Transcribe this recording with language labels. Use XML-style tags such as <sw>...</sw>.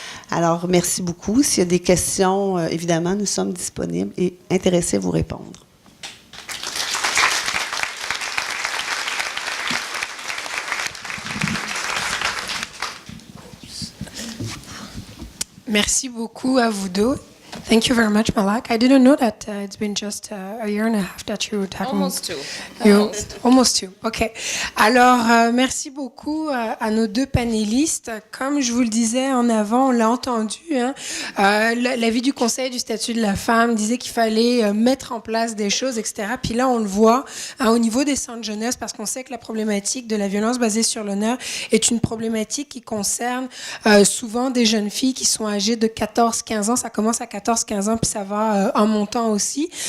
<fr>Alors, merci beaucoup. S'il y a des questions, évidemment, nous sommes disponibles et intéressés à vous répondre. Merci beaucoup à vous deux.</fr> <en>Thank you very much, Malak. I didn't know that it's been just a year and a half that you're talking. Almost 2. Almost 2. OK.</en> <fr>Alors, merci beaucoup à nos 2 panélistes. Comme je vous le disais en avant, on l'a entendu, hein, l'avis du Conseil du statut de la femme disait qu'il fallait mettre en place des choses, etc. Puis là, on le voit hein, au niveau des centres jeunesse, parce qu'on sait que la problématique de la violence basée sur l'honneur est une problématique qui concerne souvent des jeunes filles qui sont âgées de 14-15 ans. Ça commence à 14-15 ans, puis ça va en montant aussi.</fr>